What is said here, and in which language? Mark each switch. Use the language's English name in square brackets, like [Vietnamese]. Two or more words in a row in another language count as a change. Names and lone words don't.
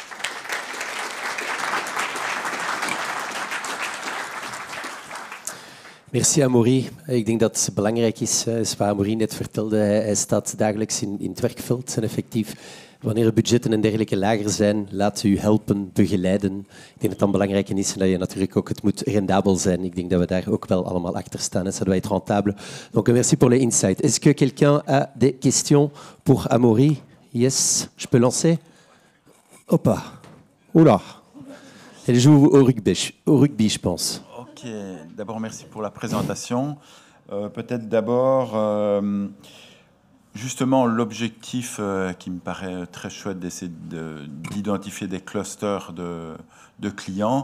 [French] Merci Amaury. [Dutch] Ik denk dat het belangrijk is wat Amaury net vertelde. Hij staat dagelijks in het werkveld en effectief, wanneer de budgetten en dergelijke lager zijn, laat u helpen, begeleiden. Ik denk dat het dan belangrijk is en dat je natuurlijk ook, het moet rendabel zijn. Ik denk dat we daar ook wel allemaal achter staan. [French] Ça doit être rentable. Donc merci pour les insights. Est-ce que quelqu'un a des questions pour Amaury? Yes, je peux lancer? Hoppa. Oula. Elle joue au rugby, je pense. Ok, d'abord merci pour la présentation. Peut-être d'abord, justement, l'objectif qui me paraît très chouette d'essayer d'identifier des clusters de clients.